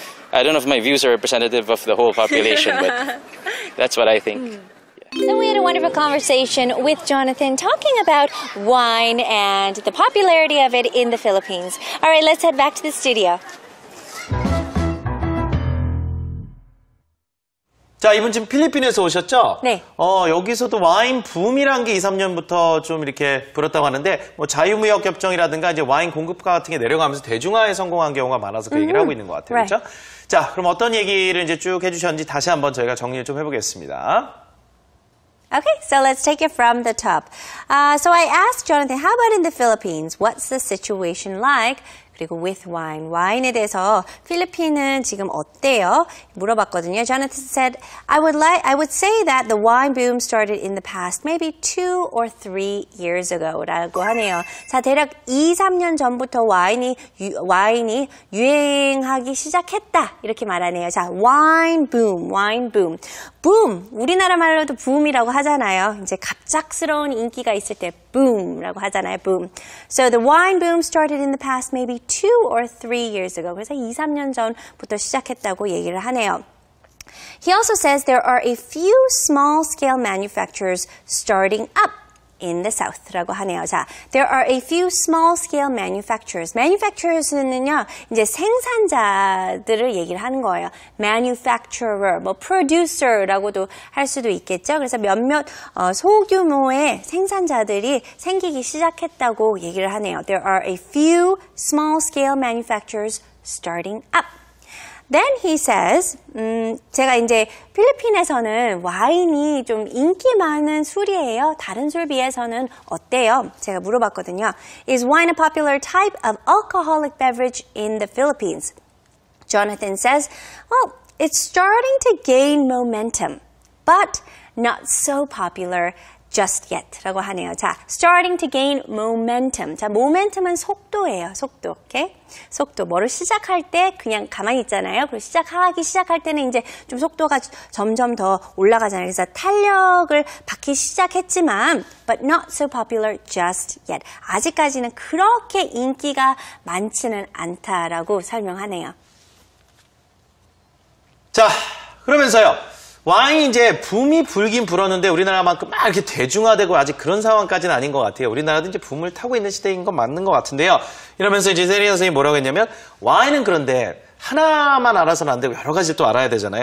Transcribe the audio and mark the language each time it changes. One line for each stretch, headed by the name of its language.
English: I don't know if my views are representative of the whole population, but that's what I think. So we had a wonderful conversation with Jonathan talking about wine and the popularity of it in the Philippines. All right, let's head back to the studio.
Korean: 자, 이분 지금 필리핀에서 오셨죠? 네. 여기서도 와인 붐이란 게 2-3년부터 좀 이렇게 불었다고 하는데, 자유무역 협정이라든가 이제 와인 공급가 같은 게 내려가면서 대중화에 성공한 경우가 많아서 그 얘기를 하고 있는 것 같아요. 그렇죠? 자, 그럼 어떤 얘기를 이제 쭉 해주셨는지 다시 한번 저희가 정리를 좀 해보겠습니다.
English: Okay, so let's take it from the top. So I asked Jonathan, how about in the Philippines? What's the situation like?
Korean: 그리고
English: with wine,
Korean: 와인에 대해서 필리핀은 지금 어때요? 물어봤거든요.
English: Jonathan said, I would say that the wine boom started in the past, maybe 2 or 3 years ago
Korean: 라고 하네요. 자, 대략 2-3년 전부터 와인이 유행하기 시작했다 이렇게 말하네요.
English: 자, wine boom.
Korean: boom, 우리나라 말로도 boom이라고 하잖아요. 이제 갑작스러운 인기가 있을 때 boom라고 하잖아요.
English: boom. So the wine boom started in the past, maybe 2 or 3 years ago.
Korean: 그래서 2-3년 전부터 시작했다고 얘기를 하네요.
English: He also says there are a few small-scale manufacturers starting up in the south
Korean: 라고 하네요.
English: 자, there are a few small-scale manufacturers.
Korean: manufacturers는요, 이제 생산자들을 얘기를 하는 거예요. manufacturer, producer라고도 할 수도 있겠죠. 그래서 몇몇 소규모의 생산자들이 생기기 시작했다고 얘기를 하네요.
English: There are a few small-scale manufacturers starting up. Then he says,
Korean: 제가 이제 필리핀에서는 와인이 좀 인기 많은 술이에요. 다른 술 비해서는 어때요? 제가 물어봤거든요.
English: Is wine a popular type of alcoholic beverage in the Philippines? Jonathan says, well, it's starting to gain momentum, but not so popular just yet
Korean: 라고 하네요.
English: 자, starting to gain momentum.
Korean: 자, momentum은 속도예요. 속도. 오케이? 속도. 뭐를 시작할 때 그냥 가만히 있잖아요. 그리고 시작할 때는 이제 좀 속도가 점점 더 올라가잖아요. 그래서 탄력을 받기 시작했지만
English: but not so popular just yet.
Korean: 아직까지는 그렇게 인기가 많지는 않다라고 설명하네요. 자, 그러면서요. 와인이 이제 붐이 불긴 불었는데 우리나라만큼 막 이렇게 대중화되고 아직 그런 상황까지는 아닌 것 같아요. 우리나라도 이제 붐을 타고 있는 시대인 건 맞는 것 같은데요. 이러면서 이제 세리아 선생님이 뭐라고 했냐면 와인은 그런데 하나만 알아서는 안 되고 여러 가지를 또 알아야 되잖아요.